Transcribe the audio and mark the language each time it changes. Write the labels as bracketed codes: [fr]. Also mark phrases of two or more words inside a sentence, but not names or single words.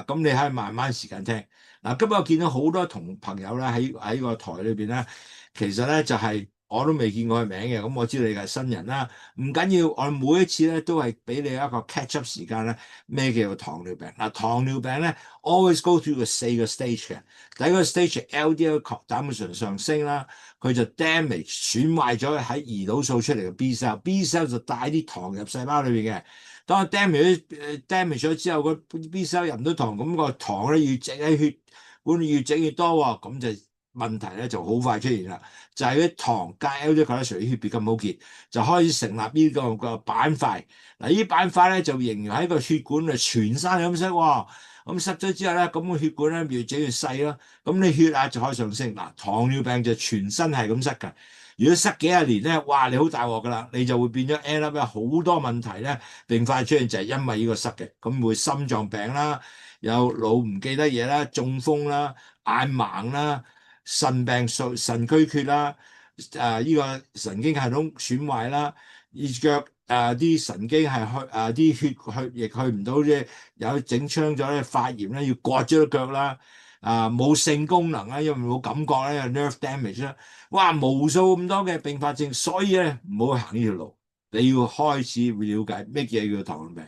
[yue] 咁你可以慢慢時間聽。嗱，今日我見到好多同朋友咧喺個台裏邊咧。其實咧就係我都未見過佢名嘅，咁我知道你係新人啦。唔緊要，我每一次咧都係俾你一個 [en] catch up [yue] 時間咧。咩叫做糖尿病？嗱，糖尿病咧 [en] always go through [yue] 個4個 stage 嘅。第一個 stage LDL 膽固醇上升啦，佢就 damage 損壞咗喺胰島素出嚟嘅 [en] B cell， B cell [yue] 就帶啲糖入細胞裏邊嘅。當 damage 咗之後，個 [en] B cell [yue] 入唔到糖，咁個糖咧越整喺血管越整越多喎，咁就問題咧就好快出現啦。就係啲糖加 [en] LDL cholesterol [yue] 啲血別咁好結，就開始成立呢個板塊。嗱，呢板塊咧就形容喺個血管啊全身咁塞喎。咁塞咗之後咧，咁個血管咧越整越細咯。咁你血壓就可以上升。嗱，糖尿病就全身係咁塞㗎。如果塞幾廿年咧，哇！你好大鑊㗎啦，你就會變咗 [en] end up [yue] 有好多問題咧，併發出現就係因為呢個塞嘅。咁會心臟病啦，有腦唔記得嘢啦，中風啦，眼盲啦，腎病、腎虛缺啦，呢個神經系統損壞啦，腳啲神經係啲血液去唔到啫，有整傷咗咧，發炎咧要割咗隻腳啦，冇性功能啦，因為冇感覺咧， [en] nerve damage [yue] 啦，哇，無數咁多嘅併發症，所以咧唔好行呢條路，你要開始會了解咩嘢叫糖尿病。